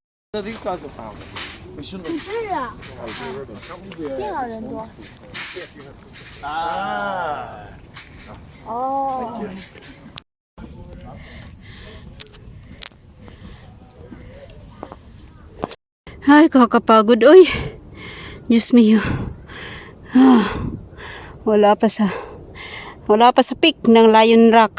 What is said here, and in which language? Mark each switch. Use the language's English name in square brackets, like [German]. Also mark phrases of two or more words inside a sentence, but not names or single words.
[English] So these guys are family. We shouldn't have [Chinese] 是啊，幸好人多。啊。哦， [Filipino] Ay, kakapagod. Uy, Diyos mio. Ah, wala pa sa peak ng Lion Rock.